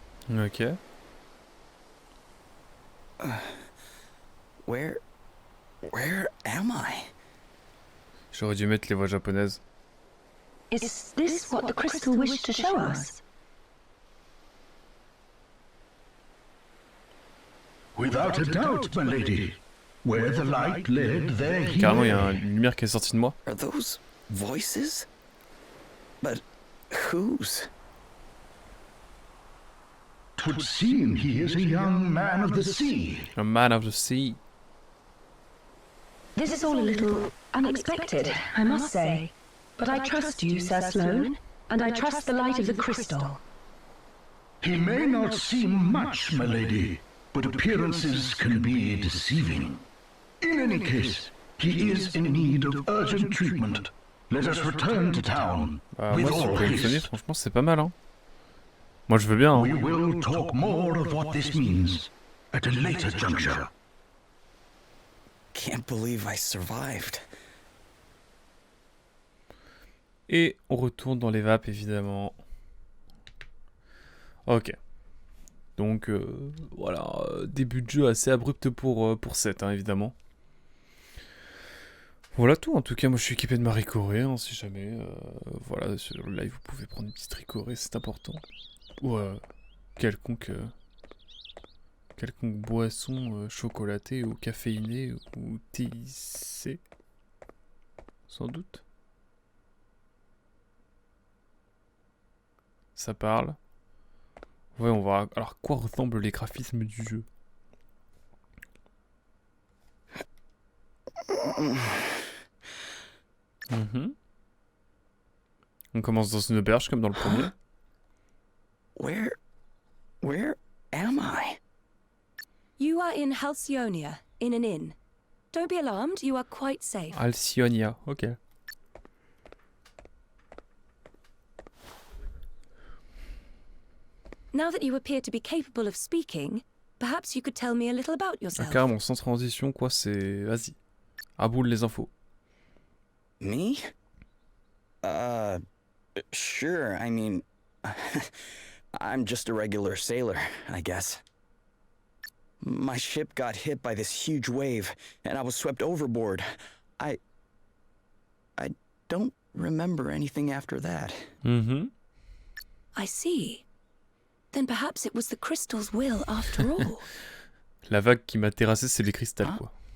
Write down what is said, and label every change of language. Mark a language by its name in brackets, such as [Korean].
[English] Ok. Where am I? [French] J'aurais dû mettre les voix japonaises. [English] Is this what the crystal wished to show us? Without a doubt, my lady. Where the light led, there he [French] Carrément, il y a [English] lay. [French] une lumière qui est sortie de moi. [English] Are those voices? But whose? 'Twould seem he is a young man of the sea. A man of the sea. This is all a little unexpected, I must say. But I trust you, Sir Sloane, and I trust the light of the crystal. He may not seem much, my lady, but appearances can be deceiving. In any case, he is in need of urgent treatment. Let us return to town with [French] Moi, si vous pouvez me soigner, [English] haste. [French] franchement, c'est pas mal, hein. Moi, je veux bien, hein. [English] We will talk more of what this means at a later juncture. Can't believe I survived. [French] Et on retourne dans les vapes, évidemment. Ok. Donc, voilà. Début de jeu assez abrupt pour 7, hein, évidemment. Voilà tout. En tout cas, moi, je suis équipé de ma Ricoré, hein, si jamais. Voilà, sur le live, vous pouvez prendre une petite Ricoré, c'est important. Ou quelconque boisson chocolatée ou caféinée ou TIC. Sans doute. Ça parle. Ouais, on va... Alors, à quoi ressemblent les graphismes du jeu? On commence dans une auberge comme dans le premier. [English] Where am I? You are in Halcyonia, in an inn. Don't be alarmed, you are quite safe. [French] Alcyonia, ok. [English] Now that you appear to be capable of speaking, perhaps you could tell me a little about [French] Ah, [English] yourself. [French] carrément, sans transition, quoi, c'est... Vas-y. À boule les infos. [English] Me? Sure, I mean... I'm just a regular sailor, I guess. My ship got hit by this huge wave, and I was swept overboard. I don't remember anything after that. I see. Then perhaps it was the crystal's will after all. [French] La vague qui m'a terrassé, c'est les cristals, quoi.